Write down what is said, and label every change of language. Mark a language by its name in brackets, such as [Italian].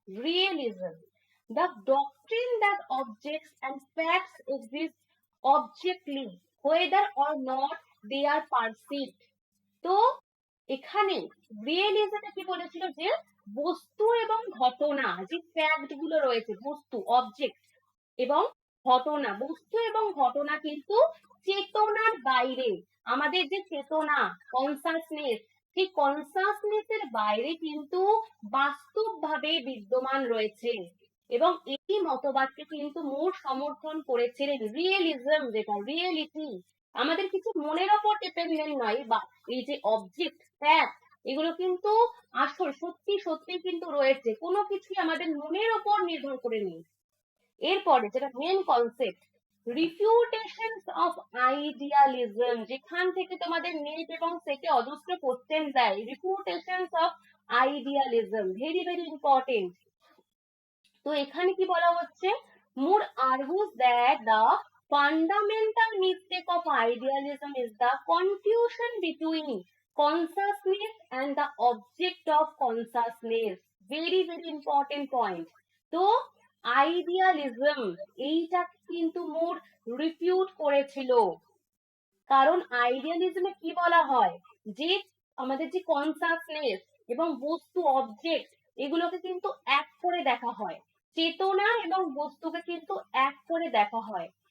[English] Realism, the doctrine that objects and facts exist objectively whether or not they are perceived. [Bangla] তো এখানে রিয়েলিজমে কি বলেছিল যে বস্তু এবং ঘটনা, যে ফ্যাক্ট গুলো রয়েছে, বস্তু অবজেক্ট এবং ঘটনা, বস্তু এবং ঘটনা কিন্তু চেতনার বাইরে। আমাদের যে চেতনা, কনসাসনেস, সেই কনসাসনেসের বাইরে কিন্তু বাস্তবভাবে বিদ্যমান রয়েছে। এবং এই মতবাদকে কিন্তু মুর সমর্থন করেছিলেন। রিয়েলিজম যেটা, রিয়েলিটি, আমাদের কিছু মনের ওপর ডিপেন্ডেন্ট নয়, বা এই যে অবজেক্ট ফ্যাক্ট, এগুলো কিন্তু আসল সত্যি সত্যি কিন্তু রয়েছে, কোনো কিছুই আমাদের মনের ওপর নির্ভর করে নেই। এরপরে যেটা মেন কনসেপ্ট, রিফিউটেশনস অফ আইডিয়ালিজম, যেখান থেকে তোমাদের নেট এবং সেটে অজস্র কোশ্চেন দেয়। [English] Refutations of idealism, very very important. [Bangla] তো এখানে কি বলা হচ্ছে, [English] Moore argues that the fundamental mistake of idealism is the confusion between consciousness and the object of consciousness. Very very important point. [Bangla] তো আইডিয়ালিজম এইটা কিন্তু মুর রিফিউট করেছিল। কারণ আইডিয়ালিজমে কি বলা হয়, যে আমাদের যে কনসাসনেস এবং বস্তু অবজেক্ট, এগুলোকে কিন্তু এক করে দেখা হয়, চেতনা এবং বস্তুকে কিন্তু এক করে দেখা হয়।